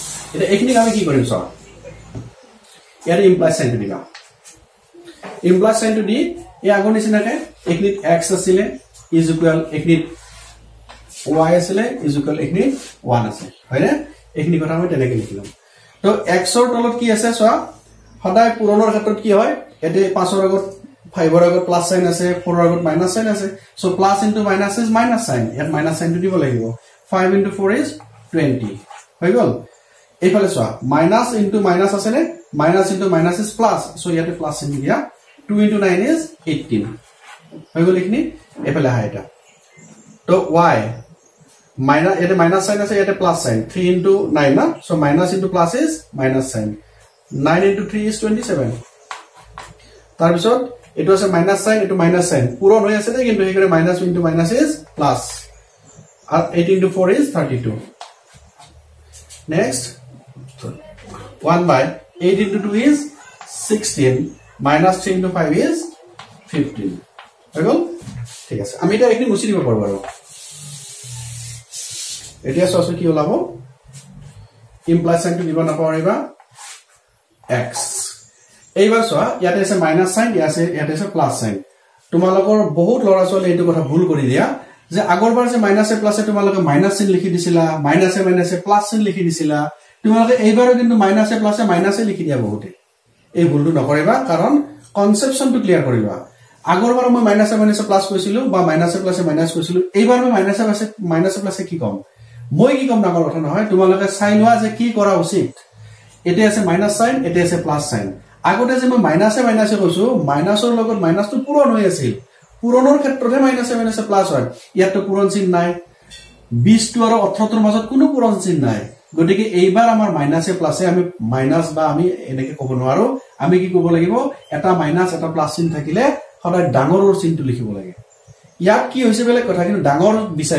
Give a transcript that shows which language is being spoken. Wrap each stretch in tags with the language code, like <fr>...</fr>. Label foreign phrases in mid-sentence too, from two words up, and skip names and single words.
<as>এটা এইখিনি আমি কি কৰিম চাও ইয়াৰ</as> <en>imply sign-to</en> <as>দিবা</as> <en>imply sign-to</en> <as>দি এই আগৰ নিচিনাকে এইখিনিত x আছিলে</as> <en>is equal</en> <as>এইখিনিত y আছিলে</as> <en>is equal</en> <as>এইখিনিত 1 আছে হয়নে এইখিনি কথা মই তেনেকৈ লিখিলাম তো x ৰ তলত কি আছে চোৱা সদায় পুৰণৰ ক্ষেত্ৰত কি হয় এতে 5 ৰ আগত 5 ৰ আগত</as> <en>plus sign</en> <as>আছে 4 ৰ আগত</as> <en>minus sign</en> <as>আছে</as> <en>so plus into minus is minus sign</en> <as>ইয়াত</as> <en>minus sign-to</en> <as>দিব লাগিব</as> <en>5 into 4 is 20</en> <as>হৈ গল এইফালে চোৱা</as> <en>minus into minus</en> <as>আছে নে</as> <en>minus into minus is plus so</en> <as>ইয়াতে</as> <en>plus sign</en> <as>দিয়া</as> <en>2 into 9 is 18</en> <as>হৈ গল এইখিনি এফালে আহা এটা তো y মাইনাস এতে</as> <en>minus sign</en> <as>আছে এতে</as> <en>plus sign 3 into 9</en> <as>না</as> <en>so minus into plus is minus sign 9 into 3 is 27</en> <as>তার পিছত এটো আছে</as> <en>minus sign</en> <as>এটো</as> <en>minus sign</en> <as>পুরো হৈ আছে নে কিন্তু হেকৰে</as> <en>minus into minus is plus</en> <as>আর</as> <en>8 into 4 is 32 next 1 by 8 into 2 is 16 minus 3 into 5 is 15</en> <as>হৈ গল ঠিক আছে আমি এটা একনি মুছি দিব পারব আৰু এতিয়া সসো কি ওলাব</as> <en>imply sign-to</en> <as>দিব না পারিবা x এইবাৰ চোৱা ইয়াতে আছে</as> <en>minus sign</en> <as>ইয়াতে আছে</as> <en>plus sign</en> <as>তোমালোকৰ বহুত লৰা চলে এইটো কথা ভুল কৰি দিয়া যে আগৰবাৰ যে মাইনাসে প্লাসে তোমালোকে</as> <en>minus sign</en> <as>লিখি দিছিলা মাইনাসে</as> <en>plus sign</en> <as>লিখি দিছিলা তোমালোকে এইবাৰো কিন্তু মাইনাসে প্লাসে মাইনাসে লিখি দিয়া বহুতে এই ভুলটো নকৰিবা কাৰণ</as> <en>concept-to clear</en> <as>কৰিবা আগৰবাৰ মই মাইনাসে প্লাস কৈছিলো বা মাইনাসে প্লাসে মাইনাস কৈছিলো এইবাৰ মই মাইনাসে প্লাসে কি কম মই কি কম নাকৰ কথা নহয় তোমালোকে চাই লোৱা যে কি কৰা উচিত এতে আছে</as> <en>minus sign</en> <as>এতে আছে</as> <en>plus sign</en> <as>আগতে যে মই মাইনাসে কৈছো মাইনাসৰ লগত মাইনাসটো পূৰণ হৈ আছিল পূৰণৰ ক্ষেত্ৰতে মাইনাসে প্লাস হয় ইয়াত তো পূৰণ চিহ্ন নাই 20 টো আৰু 18 ৰ মাজত কোনো পূৰণ চিহ্ন নাই গতিকে এইবাৰ আমাৰ মাইনাসে প্লাসে আমি মাইনাস বা আমি এনেকে ক'ব নোৱাৰো আমি কি ক'ব লাগিব এটা মাইনাস এটা প্লাস চিহ্ন থাকিলে সদায় ডাঙৰৰ চিহ্নটো লিখিব লাগে ইয়াত কি হৈছে বেলে কথা কিন্তু ডাঙৰ বিচাৰি</as>